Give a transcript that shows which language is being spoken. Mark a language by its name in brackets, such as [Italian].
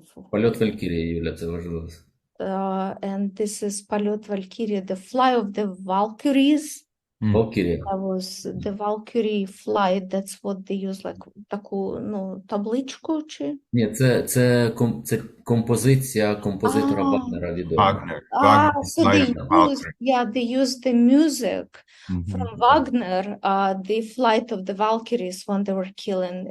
[Ukrainian] Польот Валькірії, Юля, це важливо. [English] And this is Полет Valkyrie, the fly of the Valkyries. Valkyrie. That was the Valkyrie flight, that's what they use, like [Ukrainian] таку, табличку, чи? Ні, це композиція композитора Вагнера відома. [English] Wagner. So they used the music from Wagner, the flight of the Valkyries when they were killing.